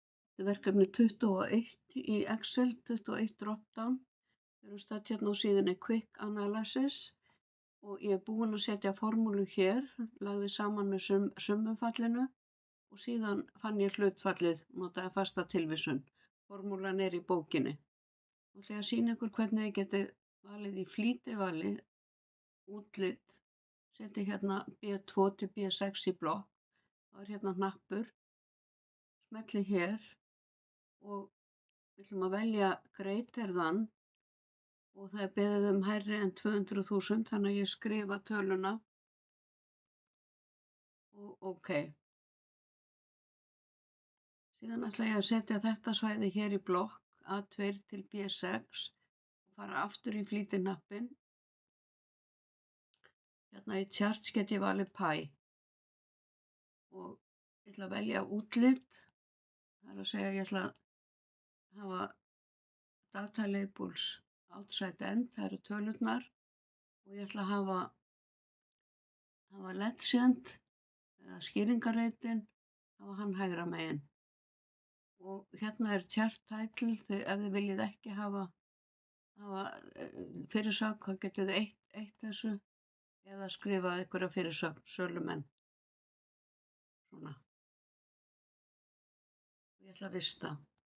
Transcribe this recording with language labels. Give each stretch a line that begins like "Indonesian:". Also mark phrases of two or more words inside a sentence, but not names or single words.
Icelandic: Þetta er verkefni 21 í Excel, 21 drop-down. Við erum stödd hérna á síðunni Quick Analysis og ég er búin að setja formúlu hér, lagði saman með summufallinu og síðan fann ég hlutfallið, notaði fasta tilvísun. Formúlan er í bókinni. Nú ætla ég að sýna ykkur hvernig þið getið valið í flýtivali útlit, setið hérna B2 til B6 í blokk, þá er hérna hnappur, smellið hér og við ætlum að velja
English: greater than
Icelandic: og það er beðið um hærri en 200.000, þannig að ég skrifa töluna og OK. Síðan ætla ég að setja þetta svæði hér í blokk A2 til B6 og fara aftur í flýtihnappinn. Hérna í charts get ég valið pie og ég ætla að velja útlit, það er að segja ég ætla að hafa
English: data labels outside end,
Icelandic: það eru tölurnar og ég ætla að hafa legend eða skýringarreitin, hafa hann hægra megin. Og hérna er
English: chart title,
Icelandic: ef þið viljið ekki hafa fyrirsögn, þá getið þið eitt þessu eða skrifað einhverja fyrirsögn, sölumenn. Svona. Ég ætla að vista.